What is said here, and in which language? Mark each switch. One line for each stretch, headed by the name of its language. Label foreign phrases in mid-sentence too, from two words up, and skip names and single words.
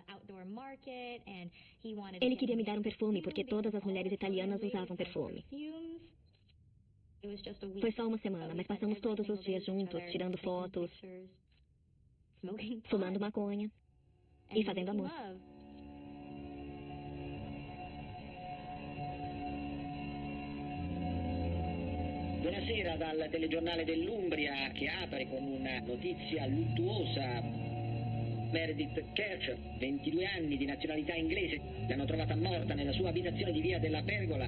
Portuguese: Ele queria me dar um perfume, porque todas as mulheres italianas usavam perfume. Foi só uma semana, mas passamos todos os dias juntos, tirando fotos, fumando maconha e fazendo amor.
Italian: Buonasera dal telegiornale dell'Umbria che apre con una notizia luttuosa. Meredith Kerch, 22 anni di nazionalità inglese, l'hanno trovata morta nella sua abitazione di via della Pergola.